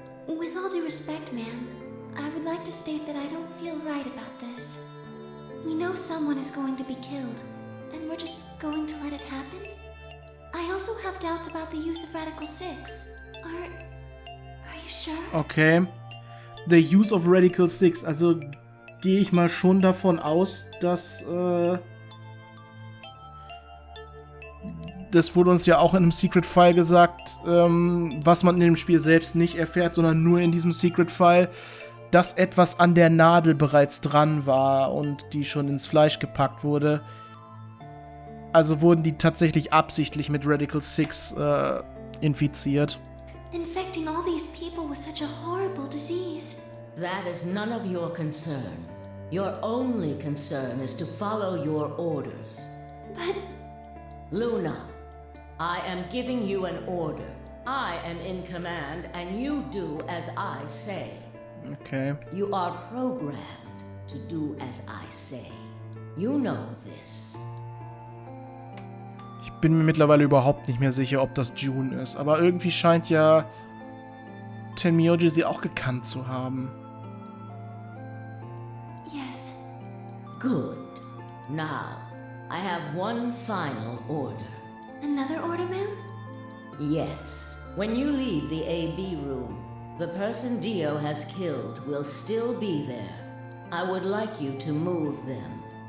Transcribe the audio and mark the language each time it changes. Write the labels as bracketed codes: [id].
[en] With all due respect, ma'am, I would like to state that I don't feel right about this. We know someone is going to be killed, and we're just going to let it happen? I also have doubts about the use of Radical 6. Are you sure? Okay. The use of Radical 6. [de] Also gehe ich mal schon davon aus, dass das wurde uns ja auch in einem Secret File gesagt, was man in dem Spiel selbst nicht erfährt, sondern nur in diesem Secret File, dass etwas an der Nadel bereits dran war und die schon ins Fleisch gepackt wurde. Also wurden die tatsächlich absichtlich mit Radical 6 infiziert. [en] Infecting all these people with such a horrible disease. That is none of your concern. Your only concern is to follow your orders. But... Luna, I am giving you an order. I am in command, and you do as I say. Okay. You are programmed to do as I say. You know this. [de] Ich bin mir mittlerweile überhaupt nicht mehr sicher, ob das June ist. Aber irgendwie scheint ja Tenmyoji sie auch gekannt zu haben. [en] Yes. Good. Now, I have one final order. Another order, ma'am? Yes. When you leave the AB room, the person Dio has killed will still be there. I would like you to move them.